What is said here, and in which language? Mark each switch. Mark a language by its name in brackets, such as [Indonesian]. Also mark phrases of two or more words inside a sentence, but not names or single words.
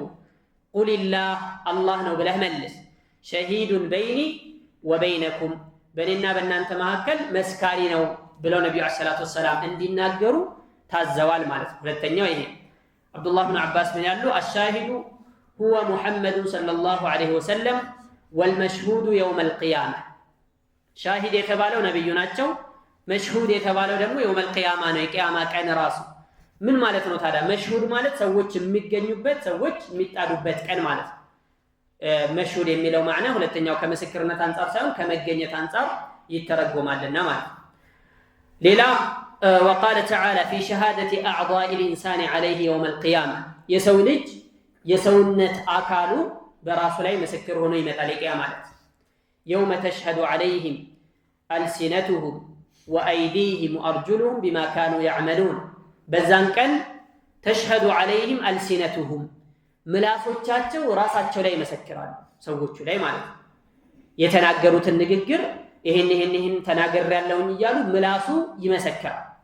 [Arabic] قل الله [Amharic] አላህ ነው ብለህ መልስ። [Arabic] شهيد بيني وبينكم [Amharic] በእኔና በእናንተ መካከል መስካሪ ነው ብለው ነብዩ [Arabic] عليه الصلاة والسلام [Amharic] እንዲናገሩ ታዘዋል ማለት ነው። ሁለተኛው ይሄ አብዱላህ ብን አባስ ምን ያሉ [Arabic] الشاهد هو محمد صلى الله عليه وسلم والمشهود يوم القيامة [Amharic] ሻሂድ የተባለው ነብዩ ናቸው። መሽሁድ የተባለው ደግሞ [Arabic] يوم القيامة [Amharic] ነው፣ የቂያማ ቀን ራሱ። ምን ማለት ነው ታዲያ? መሽሁድ ማለት ሰዎች የሚገኙበት ሰዎች የሚጣዱበት ቀን ማለት ነው። መሽሁድ የሚለው ማዕና ሁለተኛው ከምስክርነት አንፃር ሳይሆን ከመገኘት አንፃር ይተረጎማልና ማለት ነው። ሌላ [Arabic] وقال تعالى في شهادة أعضاء الإنسان عليه يوم [Amharic] القيامة የሰው ልጅ የሰውነት አካሉ በራሱ ላይ ምስክር ሆኖ ይመጣል የቂያማ ዕለት። [Arabic] يوم تشهد عليهم ألسنتهم وأيديهم وأرجلهم بما كانوا يعملون [Amharic] በዛን ቀን [Arabic] تشهد عليهم ألسنتهم [Amharic] ምላሶቻቸው ራሳቸው ላይ ይመሰክራሉ ሰዎቹ ላይ ማለት ነው የተናገሩትን ንግግር ይሄን ተናግሬያለሁኝ እያሉ ምላሱ ይመሰክራል